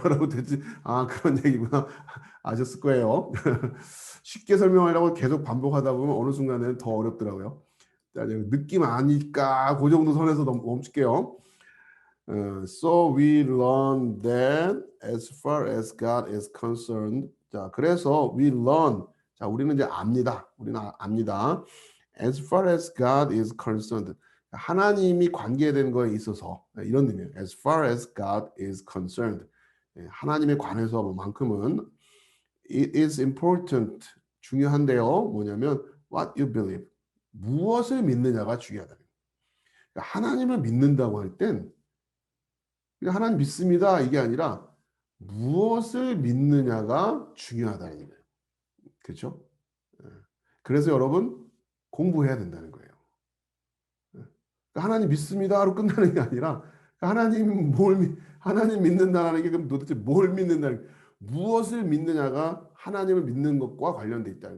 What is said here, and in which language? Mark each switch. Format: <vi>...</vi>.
<ko>여러분 대체 그런 얘기구나 아셨을 거예요. 쉽게 설명하려고 계속 반복하다 보면 어느 순간에는 더 어렵더라고요. 자, 느낌 아니까 그 정도 선에서 멈출게요.</ko> <en>So we learn that as far as God is concerned.</en> <ko>자, 그래서</ko> <en>we learn.</en> <ko>자, 우리는 이제 압니다. 우리는 압니다.</ko> <en>As far as God is concerned.</en> <ko>하나님이 관계된 거에 있어서 이런 의미예요.</ko> <en>As far as God is concerned.</en> <ko>하나님에 관해서만큼은</ko> <en>it is important.</en> <ko>중요한데요. 뭐냐면</ko> <en>what you believe.</en> <ko>무엇을 믿느냐가 중요하다. 그러니까 하나님을 믿는다고 할 땐 하나님 믿습니다 이게 아니라 무엇을 믿느냐가 중요하다는 거예요. 그렇죠? 그래서 여러분 공부해야 된다는 거예요. 그러니까 하나님 믿습니다로 끝나는 게 아니라 하나님 믿는다는 게 그럼 도대체 뭘 믿는다는 무엇을 믿느냐가 하나님을 믿는 것과 관련돼 있다.</ko>